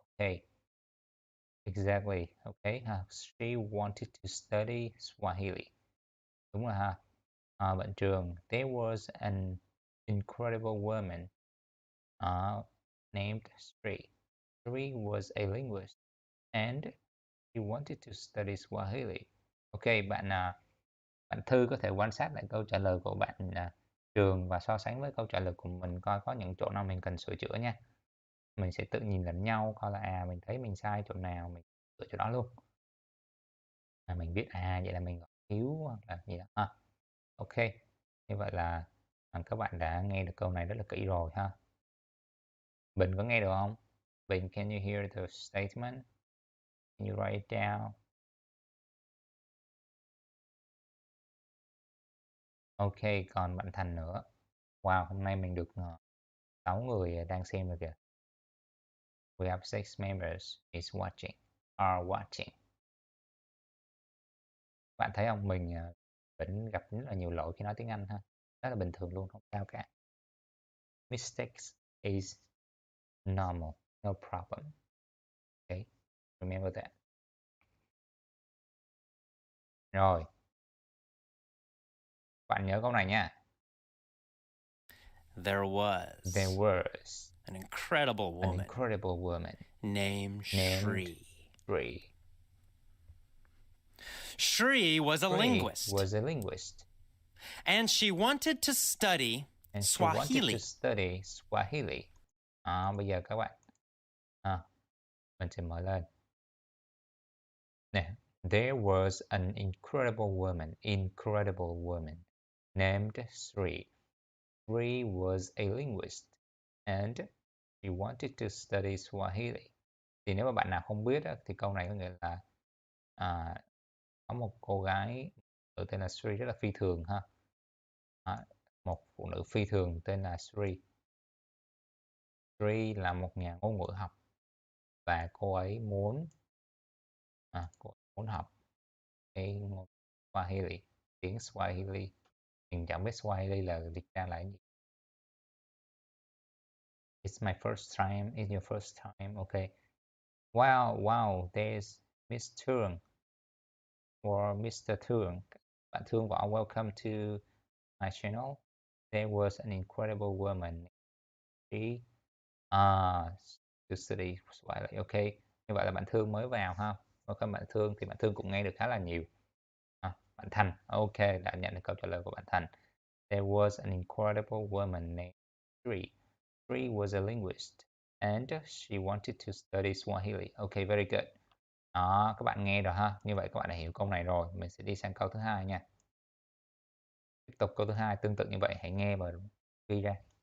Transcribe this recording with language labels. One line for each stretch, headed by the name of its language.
English: Okay, exactly. Okay, she wanted to study Swahili.
Vietnamese: Đúng rồi ha.
English: Bạn Trường, there was an incredible woman named Sri. Sri was a linguist and she wanted to study Swahili.
Vietnamese: Ok, bạn Thư có thể quan sát lại câu trả lời của bạn Trường và so sánh với câu trả lời của mình coi có những chỗ nào mình cần sửa chữa nha. Mình sẽ tự nhìn lẫn nhau coi là mình thấy mình sai chỗ nào mình sửa chỗ đó luôn. Mình biết vậy là mình còn thiếu hoặc là gì đó ha. Ok, như vậy là các bạn đã nghe được câu này rất là kỹ rồi ha. Bình có nghe được không?
English: Bình, can you hear the statement? Can you write it down?
Vietnamese: Ok, còn bạn Thành nữa. Wow, hôm nay mình được 6 người đang xem rồi kìa.
English: We have 6 members is watching, are watching.
Vietnamese: Bạn thấy không, mình vẫn gặp rất là nhiều lỗi khi nói tiếng Anh ha. Rất là bình thường luôn, không sao cả.
English: Mistakes is normal, no problem. Okay, remember that.
Vietnamese: Rồi, bạn nhớ câu này nha.
English: There There was was an incredible an woman incredible woman named named Shri. Shri. Shri was a Shri linguist, was a linguist and she wanted to study and she wanted to Swahili. study Swahili.
Vietnamese: Bây giờ các bạn, mình sẽ mở lên.
English: Nè, there was an incredible woman named Shri. Shri was a linguist and she wanted to study Swahili.
Vietnamese: Thì nếu mà bạn nào không biết á, thì câu này có nghĩa là à, có một cô gái tự tên là Shri rất là phi thường ha. Một phụ nữ phi thường tên là Shri. Shri là một nhà ngôn ngữ học và cô ấy muốn học cái ngôn Swahili, tiếng Swahili. Mình chẳng biết Swahili là dịch ra là cái gì.
English: It's my first time. It's your first time. Okay. Wow. There's Miss Thương or Mr. Thương. Bạn Thương Võ, welcome to my channel. There was an incredible woman. She to study Swahili. Okay.
Vietnamese: Như vậy là bạn Thương mới vào ha. Welcome bạn Thương, thì bạn Thương cũng nghe được khá là nhiều. Bạn Thành, ok, đã nhận được câu trả lời của bạn Thành.
English: There was an incredible woman named Sri. Sri was a linguist and she wanted to study Swahili. Ok, very good.
Vietnamese: Đó, các bạn nghe rồi ha. Như vậy các bạn đã hiểu câu này rồi. Mình sẽ đi sang câu thứ hai nha. Tiếp tục câu thứ hai tương tự như vậy, hãy nghe và ghi ra.